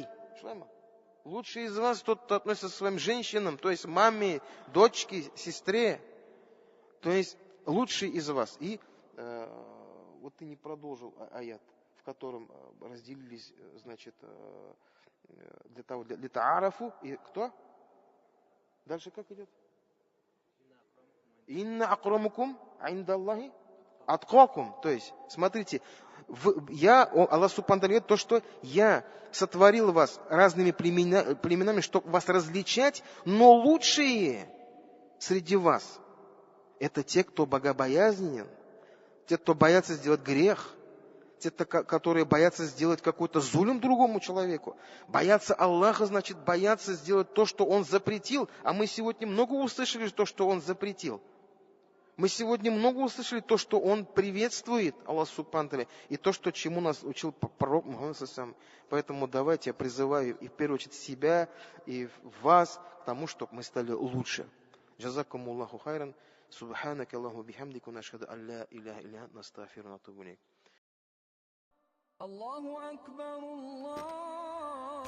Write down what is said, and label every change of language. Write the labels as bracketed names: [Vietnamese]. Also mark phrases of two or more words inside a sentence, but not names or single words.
[Russian] Лучшие из вас тот, кто относится к своим женщинам, то есть маме, дочке, сестре. То есть лучшие из вас. И вот ты не продолжил аят, в котором разделились, значит, для того, для таарафу, и кто? Дальше как идет? [Arabic] إن أكرمكم عند الله أتقاكم. [Russian] То есть, смотрите, Аллах Субхану говорит, то, что я сотворил вас разными племенами, чтобы вас различать, но лучшие среди вас это те, кто богобоязненен, те, кто боятся сделать грех, те, которые боятся сделать какой-то зулем другому человеку. Боятся Аллаха, значит, боятся сделать то, что Он запретил. А мы сегодня много услышали то, что Он запретил. Мы сегодня много услышали то, что Он приветствует, [Arabic] الله سبحانه وتعالى, [Russian] и то, что чему нас учил пророк Мухаммад [Arabic] صلى الله عليه وسلم. [Russian] Поэтому давайте я призываю и в первую очередь себя, и вас к тому, чтобы мы стали лучше. [Arabic] جزاكم الله خيرا. سبحانك اللهم وبحمدك نشهد أن لا إله إلا أنت نستغفرك ونتوب إليك. الله أكبر الله